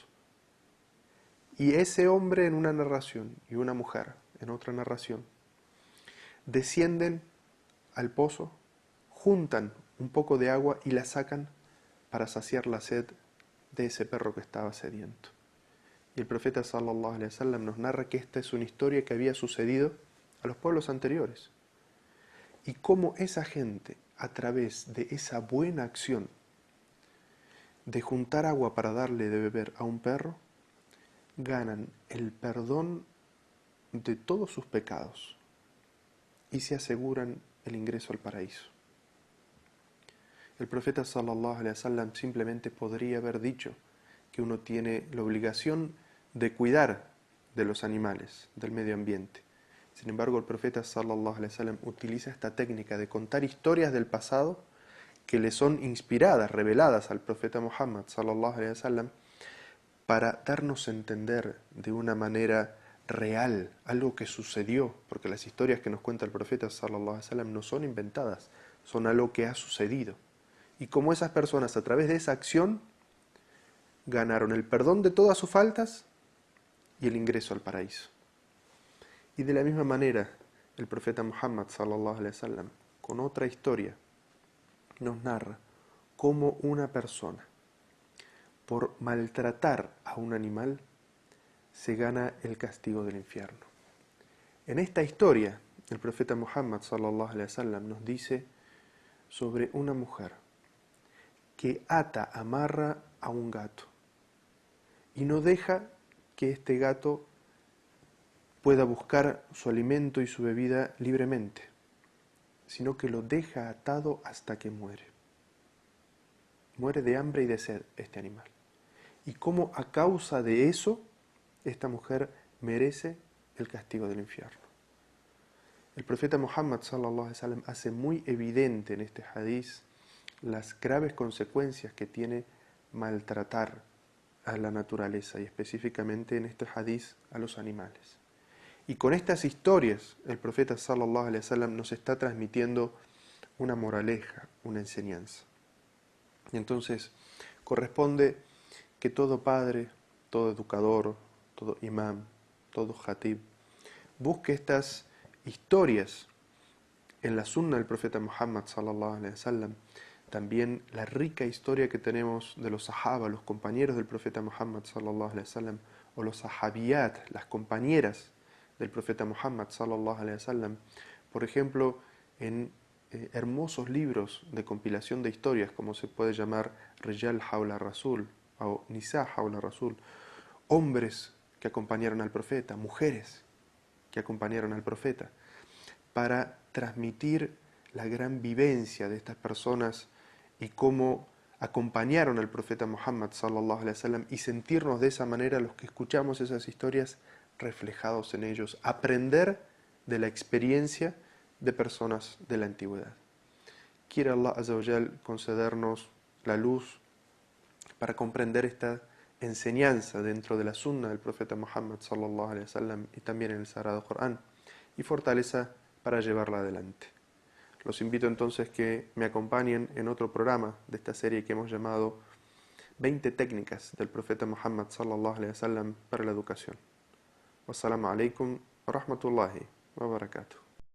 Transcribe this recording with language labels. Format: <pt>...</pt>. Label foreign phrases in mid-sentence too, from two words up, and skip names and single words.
<es>Y ese hombre en una narración y una mujer en otra narración descienden al pozo, juntan un poco de agua y la sacan para saciar la sed de ese perro que estaba sediento. Y el profeta</es> <ar>صلى الله عليه وسلم</ar> <es>nos narra que esta es una historia que había sucedido a los pueblos anteriores. Y cómo esa gente, a través de esa buena acción de juntar agua para darle de beber a un perro, ganan el perdón de todos sus pecados y se aseguran el ingreso al paraíso. El profeta</es> <ar>صلى الله عليه وسلم</ar> <es>simplemente podría haber dicho que uno tiene la obligación de cuidar de los animales, del medio ambiente. Sin embargo, el profeta</es> <ar>صلى الله عليه وسلم</ar> <es>utiliza esta técnica de contar historias del pasado que le son inspiradas, reveladas al profeta Muhammad</es> <ar>صلى الله عليه وسلم</ar> <es>para darnos a entender de una manera real algo que sucedió, porque las historias que nos cuenta el profeta</es> <ar>صلى الله عليه وسلم</ar> <es>no son inventadas, son algo que ha sucedido. Y como esas personas a través de esa acción ganaron el perdón de todas sus faltas y el ingreso al paraíso. Y de la misma manera, el profeta Muhammad</es> <ar>صلى الله عليه وسلم,</ar> <es>con otra historia, nos narra cómo una persona, por maltratar a un animal, se gana el castigo del infierno. En esta historia, el profeta Muhammad</es> <ar>صلى الله عليه وسلم</ar> <es>nos dice sobre una mujer que amarra a un gato y no deja que este gato pueda buscar su alimento y su bebida libremente, sino que lo deja atado hasta que muere. Muere de hambre y de sed este animal. Y cómo a causa de eso, esta mujer merece el castigo del infierno. El profeta Muhammad</es> <ar>صلى الله عليه وسلم</ar> <es>hace muy evidente en este hadiz las graves consecuencias que tiene maltratar a la naturaleza y específicamente en este hadiz a los animales. Y con estas historias el profeta</es> <ar>صلى الله عليه وسلم</ar> <es>nos está transmitiendo una moraleja, una enseñanza. Y entonces corresponde que todo padre, todo educador, todo imam, todo jatib, busque estas historias en la sunna del profeta Muhammad</es> <ar>صلى الله عليه وسلم,</ar> <es>también la rica historia que tenemos de los sahaba, los compañeros del profeta Muhammad</es> <ar>صلى الله عليه وسلم,</ar> <es>o los sahabiyat, las compañeras del profeta Muhammad</es> <ar>صلى الله عليه وسلم,</ar> <es>por ejemplo, en hermosos libros de compilación de historias, como se puede llamar Rijal Hawla Rasul o Nisa Hawla Rasul, hombres que acompañaron al profeta, mujeres que acompañaron al profeta, para transmitir la gran vivencia de estas personas y cómo acompañaron al profeta Muhammad</es> <ar>صلى الله عليه وسلم</ar> <es>y sentirnos de esa manera los que escuchamos esas historias reflejados en ellos, aprender de la experiencia de personas de la antigüedad. Quiere</es> <ar>الله عز وجل</ar> <es>concedernos la luz para comprender esta enseñanza dentro de la sunna del profeta Muhammad</es> <ar>صلى الله عليه وسلم</ar> <es>y también en el Sagrado Corán, y fortaleza para llevarla adelante. Los invito entonces que me acompañen en otro programa de esta serie que hemos llamado 20 técnicas del profeta Muhammad</es> <ar>صلى الله عليه وسلم</ar> <es>para la educación.</es> <ar>والسلام عليكم ورحمة الله وبركاته.</ar>